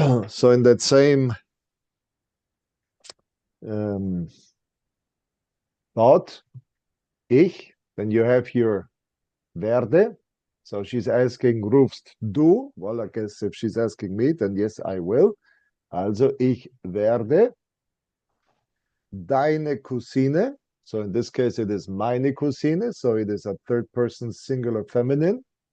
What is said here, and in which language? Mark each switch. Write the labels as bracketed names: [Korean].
[English] So in that same um, thought, ich, then you have your werde. So she's asking, [German] rufst du? [English] Well, I guess if she's asking me, then yes, I will. [German] Also, ich werde deine Cousine. [English] So in this case, it is [German] meine Cousine. [English] So it is a third person singular feminine.